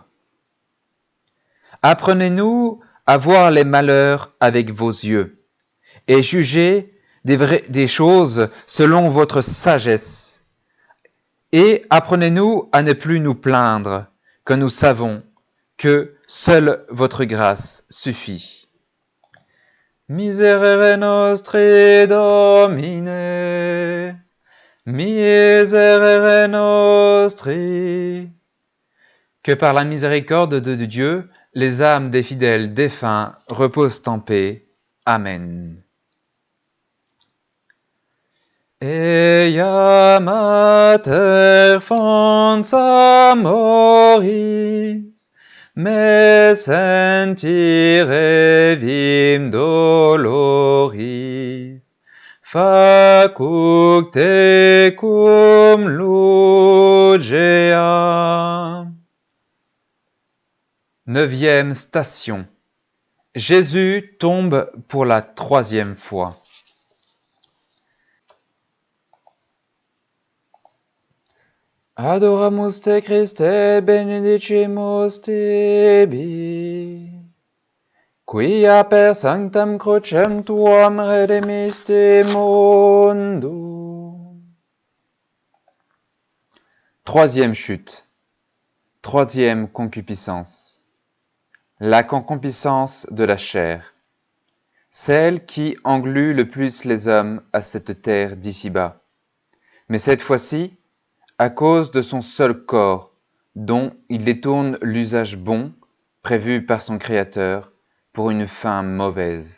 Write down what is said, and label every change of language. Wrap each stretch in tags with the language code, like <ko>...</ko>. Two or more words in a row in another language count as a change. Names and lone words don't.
<fr>Apprenez-nous à voir les malheurs avec vos yeux et jugez des choses selon votre sagesse. Et apprenez-nous à ne plus nous plaindre, que nous savons que seule votre grâce suffit.</fr> <la>Miserere nostri Domine, miserere nostri.</la> <fr>Que par la miséricorde de Dieu, les âmes des fidèles défunts reposent en paix. Amen.</fr> <la>Ea mater fons amoris, me sentire vim doloris, facuc tecum lugeam.</la> <fr>9e station. Jésus tombe pour la 3e fois.</fr> <la>Adoramus te Christe, benedicimus tibi, quia per sanctam crucem tuam redemiste mundum.</la> <fr>3e chute. 3e concupiscence. La concupiscence de la chair, celle qui englue le plus les hommes à cette terre d'ici-bas. Mais cette fois-ci, à cause de son seul corps, dont il détourne l'usage bon, prévu par son Créateur, pour une fin mauvaise.</fr>